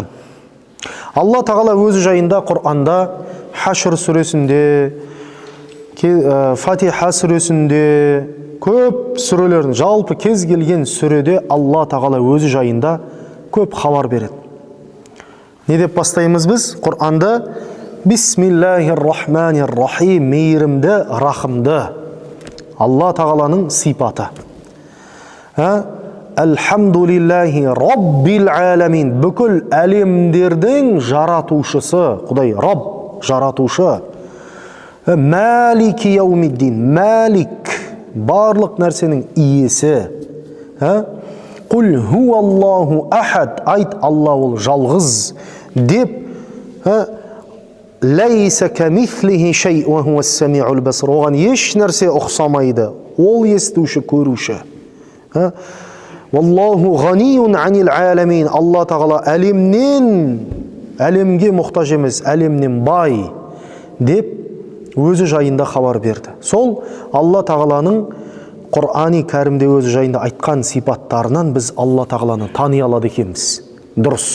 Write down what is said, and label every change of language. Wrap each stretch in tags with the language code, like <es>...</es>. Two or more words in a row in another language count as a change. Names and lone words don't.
<kk>Алла тағала өзі жайында Құр'анда Хашр сүресінде, Фатиха сүресінде, көп сүрелердің, жалпы кез келген сүреде Алла тағала өзі жайында көп хабар береді. Не деп бастаймыз біз? Құр'анда</kk> <ar>بسم الله الرحمن الرحيم,</ar> <kk>мейірімді, рахымды. Алла тағаланың сипаты.</kk> <ar>الحمد لله رب العالمين,</ar> <kk>бүкіл әлемдердің жаратушысы, Құдай, Рабб, жаратушы.</kk> <ar>مالك يوم الدين مالك,</ar> <kk>барлық нәрсенің иесі.</kk> <ar>قل هو الله أحد,</ar> <kk>айт, Алла ол жалғыз деп.</kk> <ar>ليس كمثله شيء وهو السميع البصير,</ar> <kk>оған еш нәрсе ұқсамайды, ол естуші, көруші.</kk> <ar>والله غني عن العالمين,</ar> <kk>Алла тағала әлемнен, әлемге мұқтаж емес, әлемнен бай деп өзі жайында хабар берді. Сол Алла тағаланың Құр'ани кәрімде өзі жайында айтқан сипаттарынан біз Алла тағаланы тани алады екенбіз.</kk>